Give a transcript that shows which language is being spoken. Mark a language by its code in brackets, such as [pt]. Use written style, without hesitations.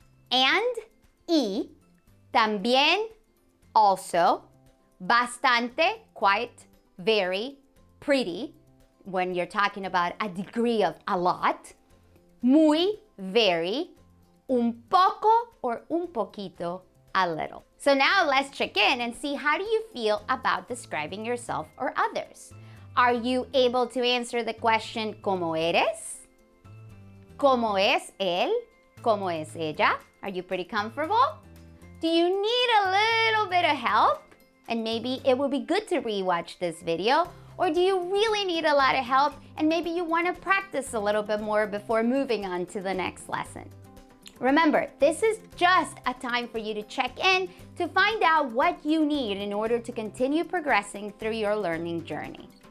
[en] And, y, también, also, bastante, quite, very, pretty, when you're talking about a degree of a lot, muy, very, un poco or un poquito, a little. So now let's check in and see, how do you feel about describing yourself or others? Are you able to answer the question, [es] ¿cómo eres? ¿Cómo es él? ¿Cómo es ella? [en] Are you pretty comfortable? Do you need a little bit of help? And maybe it would be good to rewatch this video. Or do you really need a lot of help and maybe you want to practice a little bit more before moving on to the next lesson? Remember, this is just a time for you to check in to find out what you need in order to continue progressing through your learning journey.